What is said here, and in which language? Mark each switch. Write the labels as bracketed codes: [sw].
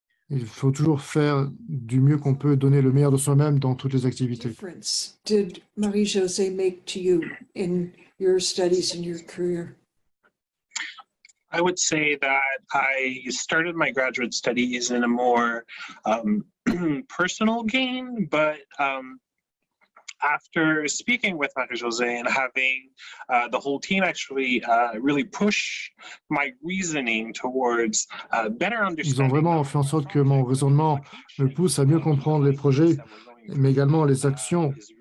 [fr] Il faut toujours faire du mieux qu'on peut, donner le meilleur de soi-même dans toutes les activités. [en] Did Marie-Josée make to you in your studies and your career? I would say that I started my graduate studies in a more personal gain, but after speaking with Marie-Josée and having the whole team actually really push my reasoning towards better understanding. [fr] Ils ont vraiment fait en sorte que mon raisonnement me pousse à mieux comprendre les projets, mais également les actions.